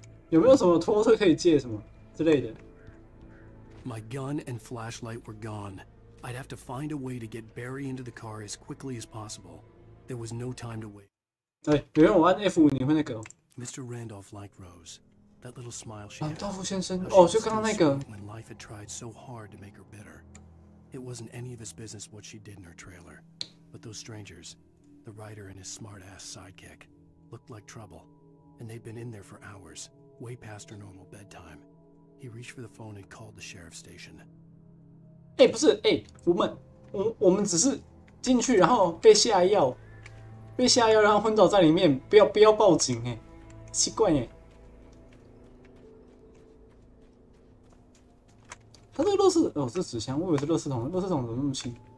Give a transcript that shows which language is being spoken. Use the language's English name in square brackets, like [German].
[Chinese] 有没有什么拖车可以借什么之类的？ [English] My gun and flashlight were gone. I'd have to find a way to get Barry into the car as quickly as possible. There was no time to wait. [Chinese] 有人我按 F5你会那个。 [English] Mr. Randolph liked Rose. That little smile she had. [Chinese] 道夫先生， [English] How she [Chinese] 就刚刚那个。 [English] was when life had tried so hard to make her bitter. It wasn't any of his business what she did in her trailer. But those strangers, the writer and his smart-ass sidekick, looked like trouble. And they'd been in there for hours, way past her normal bedtime. He reached for the phone and called the sheriff's station. [Chinese] 不是，我们只是进去，然后被下药，然后昏倒在里面，不要报警，奇怪耶。他这个垃圾是纸箱，我以为是垃圾桶，垃圾桶怎么那么轻？